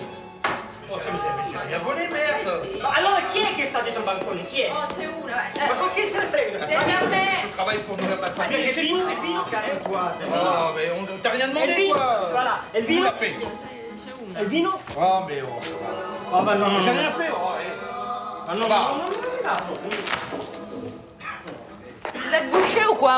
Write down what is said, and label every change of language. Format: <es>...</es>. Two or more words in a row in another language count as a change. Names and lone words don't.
<it>Porca miseria,</it> <fr>c'è rien volé, merde!</fr> <it>Ma allora chi è che sta dietro il bancone, chi è? Oh, c'è una, Ma con chi se ne frega?</it> <fr>Tu travailles pour nous, ma famille. Allez, Et le vino, calme-toi, c'est bon. Oh, mais on t'a rien demandé, quoi. Voilà, et le vino? Et le vino? Oh, mais oh, ça va. Oh, bah non, j'ai rien fait. Ah non, bah. Vous êtes bouché ou quoi?</fr>